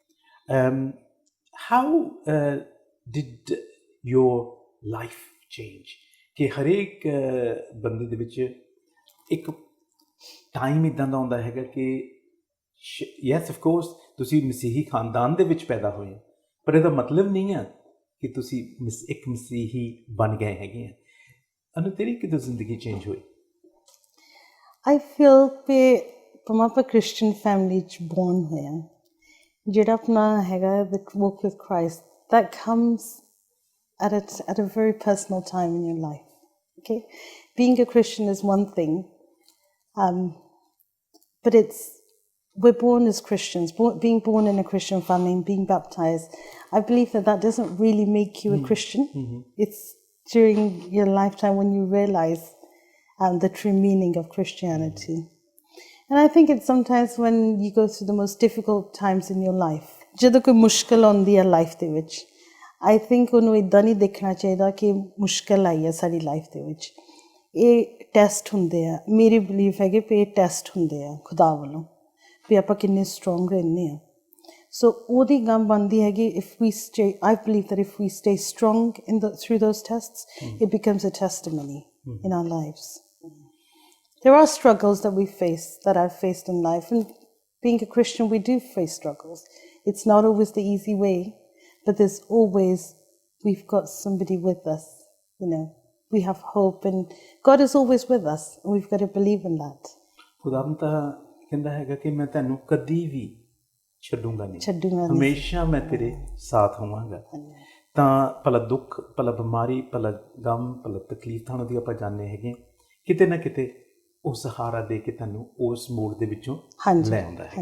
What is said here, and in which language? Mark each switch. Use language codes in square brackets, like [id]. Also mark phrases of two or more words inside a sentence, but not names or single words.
[en] How did your life change, [pa] ਕਿ ਹਰੇਕ ਬੰਦੇ ਦੇ ਵਿੱਚ ਇੱਕ ਟਾਈਮ ਇੱਦਾਂ ਦਾ ਆਉਂਦਾ ਹੈਗਾ ਕਿ [en] yes of course [pa] ਤੁਸੀਂ ਮਸੀਹੀ ਖਾਨਦਾਨ ਦੇ ਵਿੱਚ ਪੈਦਾ ਹੋਏ, ਪਰ ਇਹਦਾ ਮਤਲਬ ਨਹੀਂ ਹੈ ਕਿ ਤੁਸੀਂ ਇੱਕ ਮਸੀਹੀ ਬਣ ਗਏ ਹੈਗੇ ਆ। ਅਨੂ ਤੇਰੀ ਕਿਦੋਂ ਜ਼ਿੰਦਗੀ ਚੇਂਜ ਹੋਈ? [en] I feel [pa] ਕਿ ਭਾਵੇਂ ਆਪਾਂ ਕ੍ਰਿਸਚੀਅਨ ਫੈਮਿਲੀ 'ਚ ਬੋਰਨ ਹੋਏ ਹਾਂ, ਜਿਹੜਾ ਆਪਣਾ ਹੈਗਾ [en] the walk with Christ, that comes at a very personal time in your life. Okay, being a Christian is one thing, but we're born as Christians. Being born in a Christian family and being baptized, I believe that doesn't really make you a Christian. It's during your lifetime when you realize the true meaning of Christianity. And I think it's sometimes when you go through the most difficult times in your life, [pa] ਜਦੋਂ ਕੋਈ ਮੁਸ਼ਕਿਲ ਆਉਂਦੀ ਹੈ ਲਾਈਫ ਦੇ ਵਿੱਚ, [en] I think [pa] ਉਹਨੂੰ ਇੱਦਾਂ ਨਹੀਂ ਦੇਖਣਾ ਚਾਹੀਦਾ ਕਿ ਮੁਸ਼ਕਿਲ ਆਈ ਹੈ ਸਾਡੀ ਲਾਈਫ ਦੇ ਵਿੱਚ। ਇਹ ਟੈਸਟ ਹੁੰਦੇ ਆ, ਮੇਰੀ ਬਿਲੀਫ ਹੈਗੇ ਵੀ ਇਹ ਟੈਸਟ ਹੁੰਦੇ ਆ ਖੁਦਾ ਵੱਲੋਂ, ਵੀ ਆਪਾਂ ਕਿੰਨੇ ਸਟਰੋਂਗ ਰਹਿੰਦੇ ਹਾਂ। ਸੋ ਉਹਦੀ ਗੱਲ ਬਣਦੀ ਹੈਗੀ, [en] if we stay, I believe that if we stay strong through those tests, it becomes a testimony in our lives. There are struggles that we face, that I've faced in life, and being a Christian, we do face struggles. It's not always the easy way, but there's always, we've got somebody with us, you know. We have hope, and God is always with us, and we've got to believe in that. [pa] ਖੁਦਾਵੰਦ ਤਾਂ ਕਹਿੰਦਾ ਹੈਗਾ ਕਿ ਮੈਂ ਤੈਨੂੰ ਕਦੀ ਵੀ ਛੱਡੂੰਗਾ ਨਹੀਂ, ਛੱਡੂੰਗਾ ਨਹੀਂ। ਹਮੇਸ਼ਾ ਮੈਂ ਤੇਰੇ ਸਾਥ ਹੋਵਾਂਗਾ। ਤਾਂ ਭਲਾ ਦੁੱਖ, ਭਲਾ ਬਿਮਾਰੀ, ਭਲਾ ਗਮ, ਭਲਾ ਤਕਲੀਫ ਤੁਹਾਨੂੰ ਦੀ ਆਪਾਂ ਜਾਣਦੇ ਹੈਗੇ, ਕਿਤੇ ਨਾ ਕਿਤੇ ਉਹ ਸਹਾਰਾ ਦੇ ਕੇ ਤੁਹਾਨੂੰ ਉਸ ਮੋੜ ਦੇ ਵਿੱਚੋਂ ਲੈ ਆਉਂਦਾ ਹੈਗਾ।